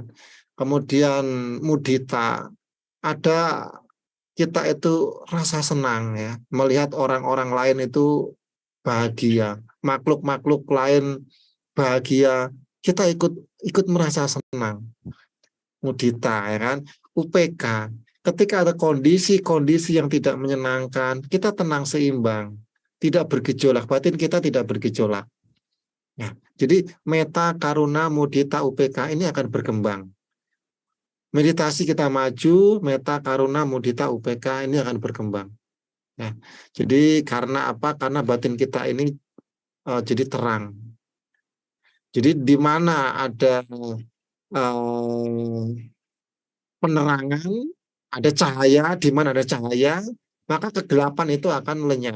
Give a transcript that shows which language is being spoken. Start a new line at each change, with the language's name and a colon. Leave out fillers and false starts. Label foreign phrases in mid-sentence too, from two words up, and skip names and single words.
Indonesian: Kemudian mudita, ada kita itu rasa senang ya melihat orang-orang lain itu bahagia, makhluk-makhluk lain bahagia, kita ikut merasa senang. Mudita, ya kan? UPK, ketika ada kondisi-kondisi yang tidak menyenangkan, kita tenang, seimbang, tidak bergejolak, batin kita tidak bergejolak. Nah, jadi
Pali: metta, karuna, mudita,
Indonesian: UPK ini akan berkembang. Meditasi kita maju,
Pali: metta, karuna, mudita,
Indonesian: UPK ini akan berkembang. Nah, jadi karena apa? Karena batin kita ini jadi terang. Jadi di mana ada penerangan, ada cahaya, di mana ada cahaya, maka kegelapan itu akan lenyap.